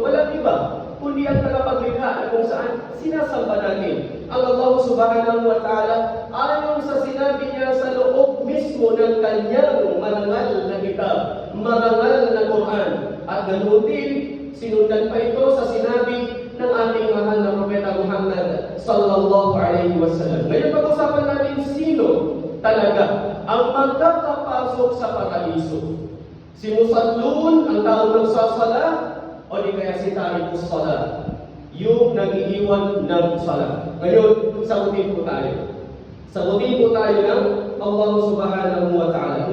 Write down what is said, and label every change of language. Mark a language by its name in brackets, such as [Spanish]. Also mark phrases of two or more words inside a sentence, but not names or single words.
[Filipino] Walang iba, kundi ang tagapaglikha na kung saan sinasamba natin ang Allah [Arabic] سبحانه وتعالى [Filipino] ayon sa sinabi niya sa loob mismo ng kanyang marangal na kitab, marangal na Quran. At ganoon din, sinundan pa ito sa sinabi ng ating mahal na Propeta Muhammad [Arabic] صلى الله عليه وسلم. [Filipino] Ngayon pag-usapan natin sino talaga ang magkakapasok sa paraiso. Si musallun, ang taong nagsasala, o di kaya si [Arabic] تارك الصلاة, [Filipino] yung nag-iiwan ng sala. Ngayon, sagutin po tayo. Sagutin po tayo ng Allah [Arabic] سبحانه وتعالى.